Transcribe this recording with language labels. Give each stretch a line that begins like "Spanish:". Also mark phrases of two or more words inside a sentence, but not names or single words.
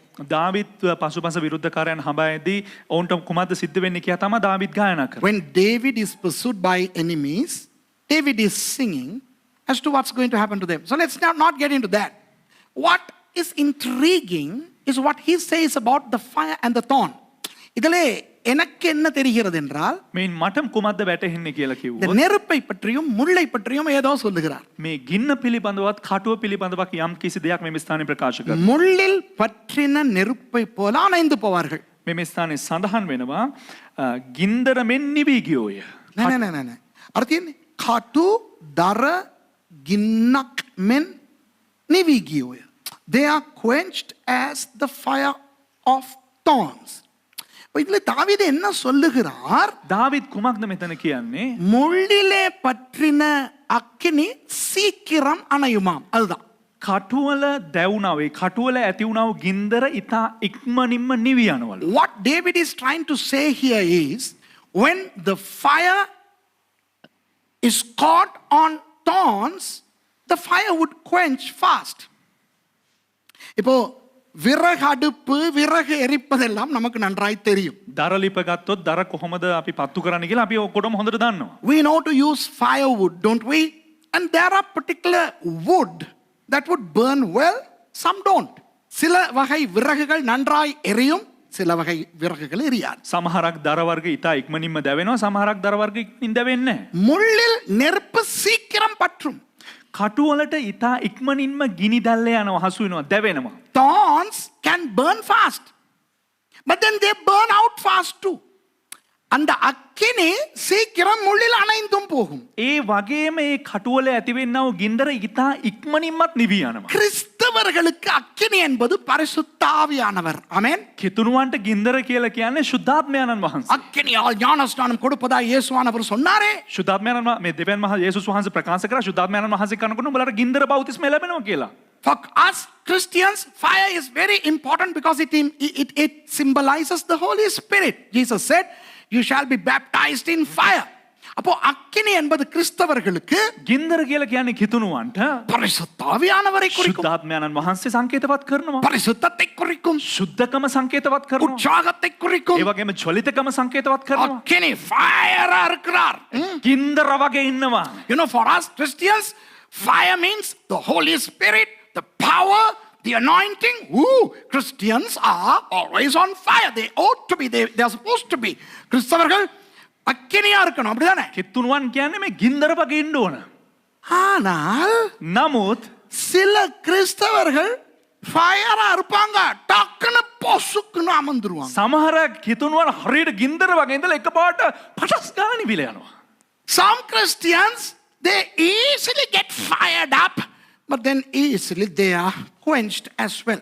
Sinhala: දාවිත් පසුපස විරුද්ධකාරයන් හඹායේදී ඔවුන්ට කුමක්ද සිද්ධ වෙන්නේ කියලා තමයි දාවිත් ගායනා කරන්නේ.
English: When David is pursued by enemies, David is singing as to what's going to happen to them. So let's not get into that. What is intriguing is what he says about the fire and the thorn.
Tamil: இதிலே எனக்கு என்ன தெரிகிறது என்றால்,
Sinhala: මේන් මට කුමක්ද වැටහෙන්නේ කියලා
Tamil: இந்த
Sinhala: කිව්වොත්
Tamil: நெருப்பை பற்றியும் முள்ளை பற்றியும் ஏதோ சொல்லுகிறார்.
Sinhala: මේ ගින්න පිළිබඳවත් කටුව පිළිබඳවත් යම් කිසි දෙයක් මේ ස්ථානයේ ප්‍රකාශ කරනවා.
Tamil: முள்ளில் பற்றின நெருப்பை போல அணைந்து போவார்கள்.
Sinhala: මේ ස්ථානයේ සඳහන් වෙනවා ගින්දර මෙන් නිවි ගියෝය. නෑ. අර තියෙන්නේ කටු දර ගින්නක් මෙන් නිවි ගියෝය.
English: They are quenched as the fire of thorns.
Tamil: இப்போ இதுல தாவீது என்ன சொல்லுகிறார்?
Sinhala: දාවිත් කුමක්ද මෙතන කියන්නේ?
Tamil: முள்ளிலே பற்றின அக்கினி சீக்கிரம் அணையுமாம். அதுதான்.
Sinhala: කටුවල දැවුණා වේ කටුවල ඇති වුණා වූ ගින්දර ඉතා ඉක්මනින්ම නිවි යනවලු.
English: What David is trying to say here is, when the fire is caught on thorns, the fire would quench fast.
Tamil: இப்போ விறகு அடுப்பு, விறகு எரிப்பதெல்லாம் நமக்கு நன்றாய் தெரியும்.
Sinhala: දරලිප ගත්තොත් දර කොහොමද අපි පත්තු කරන්න කියලා අපි ඔක්කොටම හොඳට දන්නවා.
English: We know to use firewood, don't we? And there are particular wood that would burn well, some don't.
Tamil: சில வகை விறகுகள் நன்றாய் எரியும், சில வகை விறகுகள் எரியாது.
Sinhala: සමහරක් දර වර්ග ඉතා ඉක්මනින්ම දැවෙනවා සමහරක් දර වර්ග ඉක්මනින් දැවෙන්නේ නැහැ.
Tamil: முள்ளில் நெருப்பு சீக்கிரம் பற்றும்.
Sinhala: කටුවලට ඉතා ඉක්මනින්ම ගිනි දැල්ල යනවා හසු වෙනවා දැවෙනවා.
English: Thorns can burn fast, but then they burn out fast too.
Tamil: அந்த அக்கினி சீக்கிரம் முள்ளில் அணைந்தும் போகும்.
Sinhala: ඒ වගේම ඒ කටුවල ඇතිවෙන්නා වූ ගින්දර ඉතා ඉක්මනින්මත් නිවි යනවා.
Tamil: கிறிஸ்தவர்களுக்கு அக்கினி என்பது பரிசுத்த ஆவியானவர். ஆமென்.
Sinhala: කිතුණුවන්ට ගින්දර කියලා කියන්නේ ශුද්ධාත්මයන්න් වහන්සේ.
Tamil: அக்கினியால் ஞானஸ்நானம் கொடுப்பதா இயேசுவானவர் சொன்னாரே.
Sinhala: ශුද්ධාත්මයන්න් මේ දෙවියන් වහන්සේ යේසුස් වහන්සේ ප්‍රකාශ කරා ශුද්ධාත්මයන්න් වහන්සේ කනකොට උඹලට ගින්දර බෞතිස්මය ලැබෙනවා කියලා.
English: For us Christians, fire is very important because it symbolizes the Holy Spirit. Jesus said, you shall be baptized in fire.
Tamil: அப்போ அக்கினி என்பது கிறிஸ்தவர்களுக்கு
Sinhala: ගින්දර කියලා කියන්නේ කිතුණුවන්ට
Tamil: பரிசுத்த ஆவியானவரை குறிக்கும்.
Sinhala: ශුද්ධාත්මයන්න් වහන්සේ සංකේතවත් කරනවා.
Tamil: பரிசுத்தத்தை குறிக்கும்.
Sinhala: ශුද්ධකම සංකේතවත් කරනවා.
Tamil: உற்சாகத்தை குறிக்கும்.
Sinhala: ඒ වගේම ජොලිතකම සංකේතවත් කරනවා.
Tamil: அக்கினி ஃபயரா இருக்கிறார்.
Sinhala: ගින්දර වගේ ඉන්නවා.
English: You know, for us Christians, fire means the Holy Spirit, the power, the anointing. Christians are always on fire. They ought to be. They are supposed to be.
Tamil: கிறிஸ்தவர்கள் அக்கினியா இருக்கணும், அப்படிதானே?
Sinhala: කිතුණුවන් කියන්නේ මේ ගින්දර වගේ ඉන්න ඕන.
Tamil: ஆனால்
Sinhala: නමුත්
Tamil: சில கிறிஸ்தவர்கள் ஃபயரா இருப்பாங்க, டக்குன்னு பொசுக்குன்னு அமர்ந்துருவாங்க.
Sinhala: සමහර කිතුණුවන් හරියට ගින්දර වගේ ඉඳලා එකපාරට පටස් ගාන නිවිල යනවා.
English: Some Christians, they easily get fired up, but then easily they are quenched as well.